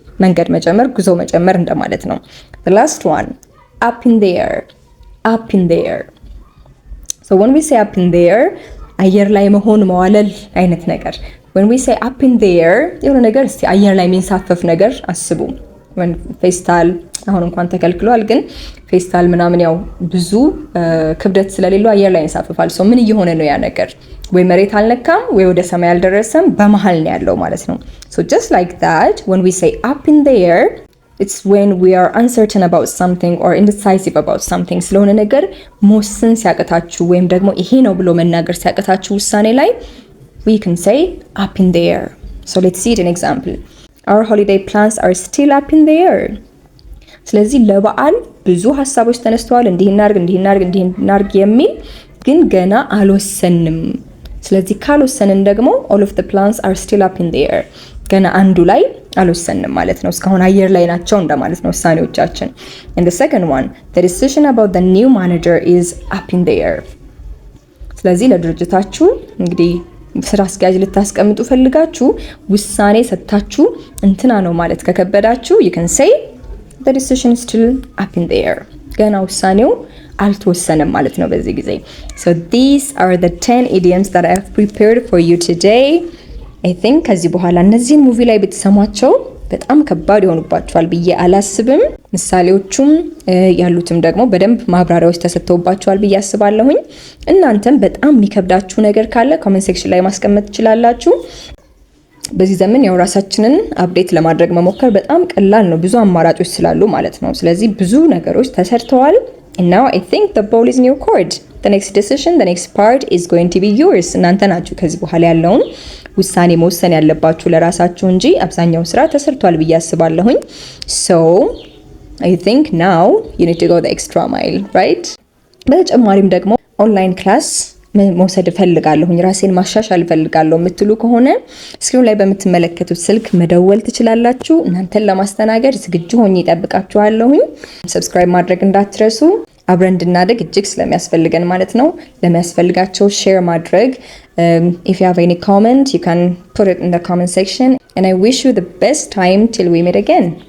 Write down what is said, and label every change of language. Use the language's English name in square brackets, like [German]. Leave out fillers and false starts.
[Amharic] መንገድ መጀመር ጉዞ መጀመር እንደማለት ነው። [English] the last one, up in the air. up in the air. So when we say up in the air [Amharic] አየር ላይ መሆን መዋለል አይነት ነገር። [English] when we say up in the air [Amharic] የሆነ ነገር እስቲ አየር ላይ የሚንሳፈፍ ነገር አስቡ። when ፌስታል አሁን እንኳን ተከልክሏል፣ ግን ፌስታል ምናምን ያው ብዙ ክብደት ስለሌለው አየር ላይ ይንሳፈፋል። ሶ ምን እየሆነ ነው ያ ነገር? ወይ መሬት አልነካም ወይ ወደ ሰማይ አልደረሰም፣ በመሃል ነው ያለው ማለት ነው። [English] so just like that, when we say up in the air, it's when we are uncertain about something or indecisive about something. [Amharic] ስለሆነ ነገር መወሰን ሲያቅታችሁ ወይም ደግሞ ይሄ ነው ብሎ መናገር ሲያቅታችሁ ውሳኔ ላይ [English] we can say up in the air. So let's see an example. Our holiday plans are still up in the air. [Amharic] ስለዚህ ለበዓል ብዙ ሐሳቦች ተነስተዋል፣ እንዲህ እናርግ የሚል ግን ገና አልወሰንም። ስለዚህ ካልወሰንን ደግሞ [English] all of the plans are still up in the air. [Amharic] ገና አንዱ ላይ አልወሰንም ማለት ነው። እስካሁን አየር ላይ ናቸው እንደማለት ነው ውሳኔዎቻችን። [English] and the second one, the decision about the new manager is up in the air. [Amharic] ስለዚህ ለድርጅታችሁ እንግዲህ ስራ አስኪያጅ ልታስቀምጡ ፈልጋችሁ ውሳኔ ሰጥታችሁ እንትና ነው ማለት ከከበዳችሁ [English] you can say the decision is still up in the air. [Amharic] ገና ውሳኔው አልተወሰነም ማለት ነው በዚህ ጊዜ። [English] so these are the 10 idioms that I have prepared for you today. I think [Amharic] ከዚህ በኋላ እነዚህን ሙቪ ላይ ብትሰሟቸው በጣም ከባድ ይሆኑባችኋል ብዬ አላስብም። ምሳሌዎቹም ያሉትም ደግሞ በደንብ ማብራሪያዎች ተሰጥተውባችኋል ብዬ አስባለሁኝ። እናንተም በጣም የሚከብዳችሁ ነገር ካለ ኮሜንት ሴክሽን ላይ ማስቀመጥ ትችላላችሁ። በዚህ ዘመን ያው ራሳችንን አፕዴት ለማድረግ መሞከር በጣም ቀላል ነው፣ ብዙ አማራጮች ስላሉ ማለት ነው። ስለዚህ ብዙ ነገሮች ተሰርተዋል [English] and now I think the ball is in your court. The next decision, the next part is going to be yours. [Amharic] እናንተ ናችሁ ከዚህ በኋላ ያለውን ውሳኔ መወሰን ያለባችሁ ለራሳችሁ እንጂ አብዛኛው ስራ ተሰርቷል ብዬ አስባለሁኝ። [English] so I think now you need to go the extra mile, right? [Amharic] በተጨማሪም ደግሞ ኦንላይን ክላስ መውሰድ እፈልጋለሁኝ ራሴን ማሻሻል እፈልጋለሁ የምትሉ ከሆነ ስክሪን ላይ በምትመለከቱት ስልክ መደወል ትችላላችሁ። እናንተን ለማስተናገድ ዝግጁ ሆኜ እጠብቃችኋለሁኝ። ሰብስክራይብ ማድረግ እንዳትረሱ፣ አብረን እንድናደግ እጅግ ስለሚያስፈልገን ማለት ነው። ለሚያስፈልጋቸው ሼር ማድረግ። [English] if you have any comment you can put it in the comment section and I wish you the best time till we meet again.